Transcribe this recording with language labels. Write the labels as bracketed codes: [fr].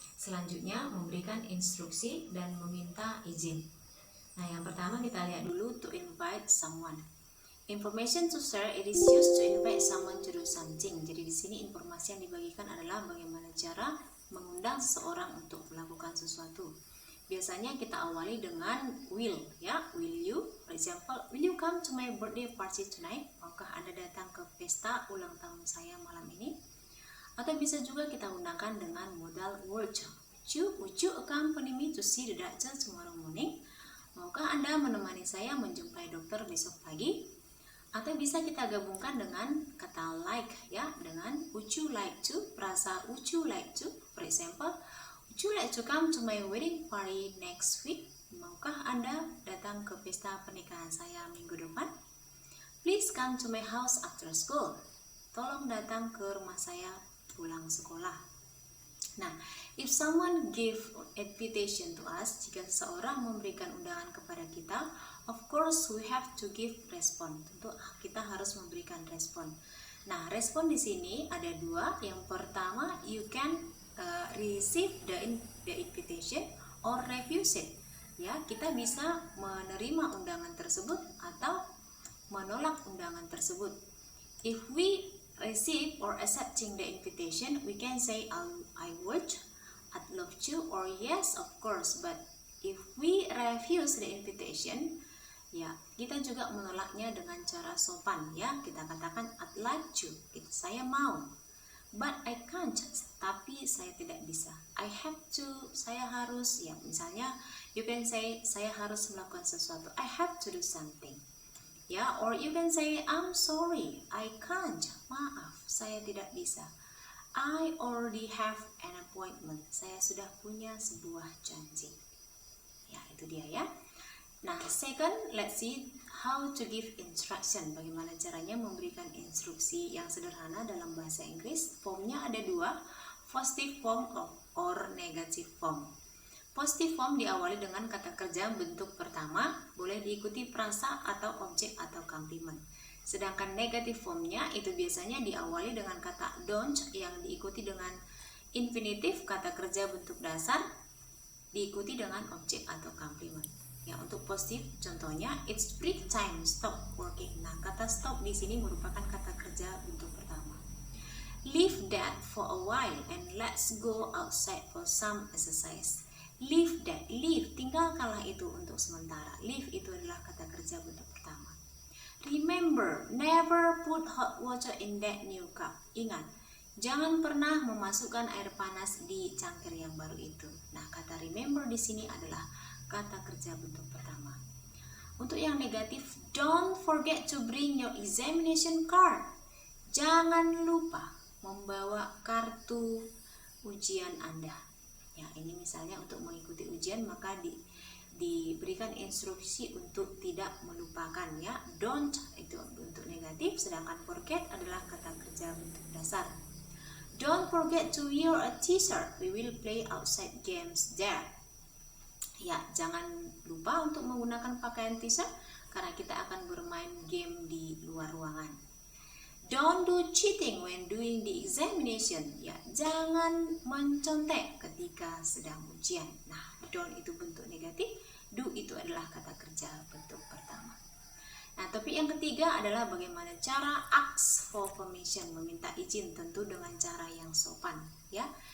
[id] Selanjutnya, memberikan instruksi dan meminta izin. Nah, yang pertama kita lihat dulu [en] to invite someone. Information to share, it is used to invite someone to do something. [id] Jadi di sini informasi yang dibagikan adalah bagaimana cara mengundang seseorang untuk melakukan sesuatu. Biasanya kita awali dengan [en] will, ya, will you, for example, will you come to my birthday party tonight? [id] Maukah Anda datang ke pesta ulang tahun saya malam ini? Atau bisa juga kita gunakan dengan modal [en] would you accompany me to see the doctor tomorrow morning? [id] Maukah Anda menemani saya menjumpai dokter besok pagi? Atau bisa kita gabungkan dengan kata [en] like, ya, dengan would you like to, [id] frasa [en] would you like to, for example, would you like to come to my wedding party next week? [id] Maukah Anda datang ke pesta pernikahan saya minggu depan? [en] Please come to my house after school. [id] Tolong datang ke rumah saya pulang sekolah. Nah, [en] if someone give invitation to us, [id] jika seseorang memberikan undangan kepada kita, [en] of course we have to give respon. [id] Tentu kita harus memberikan respon. Nah, respon di sini ada 2. Yang pertama, [en] you can receive the invitation or refuse it. [id] Ya, kita bisa menerima undangan tersebut atau menolak undangan tersebut. [en] If we receive or accepting the invitation, we can say I would, I'd love to, or yes of course. But if we refuse the invitation, [id] ya, kita juga menolaknya dengan cara sopan, ya. Kita katakan [en] I'd like to, [id] saya mau. [en] But I can't, [id] tapi saya tidak bisa. [en] I have to, [id] saya harus, ya. Misalnya, [en] you can say [id] saya harus melakukan sesuatu. [en] I have to do something. Ya, or you can say I'm sorry, I can't. [id] Maaf, saya tidak bisa. [en] I already have an appointment. [id] Saya sudah punya sebuah janji. Ya, itu dia, ya. [en] Nah, second, let's see how to give instruction. [id] Bagaimana caranya memberikan instruksi yang sederhana dalam bahasa Inggris. Formnya ada 2, [en] positive form or negative form. [id] Positive form diawali dengan kata kerja bentuk pertama, boleh diikuti frasa atau objek atau komplimen. Sedangkan negative formnya itu biasanya diawali dengan kata don't yang diikuti dengan infinitif, kata kerja bentuk dasar, diikuti dengan objek atau komplimen. Ya, untuk positif contohnya [en] it's break time, stop working. [id] Nah, kata stop di sini merupakan kata kerja bentuk pertama. [en] Leave that for a while and let's go outside for some exercise. Leave that, leave, [id] tinggalkanlah itu untuk sementara. Leave itu adalah kata kerja bentuk pertama. [en] Remember, never put hot water in that new cup. [id] Ingat, jangan pernah memasukkan air panas di cangkir yang baru itu. Nah, kata remember di sini adalah kata kerja bentuk pertama. Untuk yang negatif, [en] don't forget to bring your examination card. [id] Jangan lupa membawa kartu ujian Anda. Ya, ini misalnya untuk mengikuti ujian maka diberikan instruksi untuk tidak melupakan, ya. Don't itu bentuk negatif, sedangkan forget adalah kata kerja bentuk dasar. [en] Don't forget to wear a t-shirt. We will play outside games there. [id] Ya, jangan lupa untuk menggunakan pakaian t-shirt karena kita akan bermain game di luar ruangan. [en] Don't do cheating when doing the examination. [id] Ya, jangan mencontek ketika sedang ujian. Nah, don't itu bentuk negatif, do itu adalah kata kerja bentuk pertama. Nah, topik yang ketiga adalah bagaimana cara [en] ask for permission, [id] meminta izin, tentu dengan cara yang sopan, ya.